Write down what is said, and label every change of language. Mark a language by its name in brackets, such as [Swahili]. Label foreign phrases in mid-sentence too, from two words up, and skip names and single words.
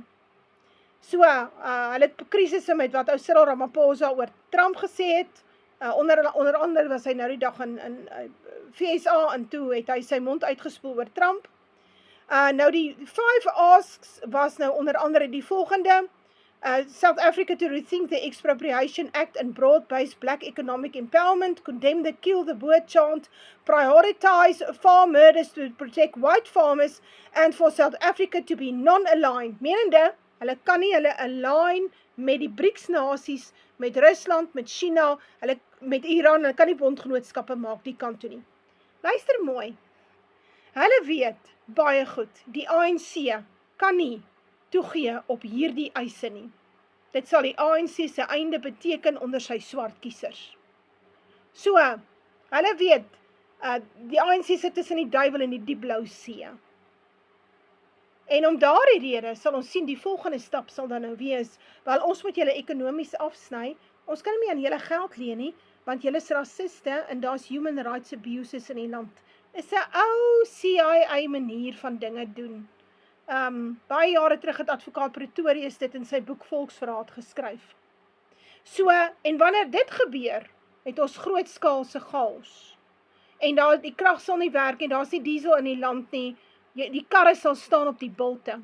[Afrikaans] So, hulle het krisisse met wat ou Cyril Ramaphosa oor Trump gesê het, onder andere was hy nou die dag in VSA, en toe het hy sy mond uitgespoel oor Trump. Nou die 5 asks was nou onder andere die volgende, [English] South Africa to rethink the Expropriation Act and broad-based black economic empowerment, condemn the kill the boer chant, prioritize farm murders to protect white farmers, and for South Africa to be non-aligned. [Afrikaans] Menende, hulle kan nie hulle align met die BRICS-nasies, met Rusland, met China, hulle met Iran, hulle kan nie bondgenootskappe maak die kant toe nie. Luister mooi, hulle weet baie goed, die ANC kan nie toegee op hierdie eise nie. Dit sal die ANC se einde beteken onder sy swart kiesers. So, hulle weet, die ANC sit tussen die duiwel en die diep blou see. En om daardie rede sal ons sien, die volgende stap sal dan nou wees, wel ons moet julle ekonomies afsny, ons kan nie aan julle geld leen nie, want julle is raciste en daar's [English] human rights abuses [Afrikaans] in die land. Is 'n ou CIA manier van dinge doen. Baie jare terug het advokaat Pretorius dit in sy boek Volksverraad geskryf. So, en wanneer dit gebeur, het ons grootskaalse chaos. En daar, die krag sal nie werk en daar's nie diesel in die land nie, die karre sal staan op die bulte.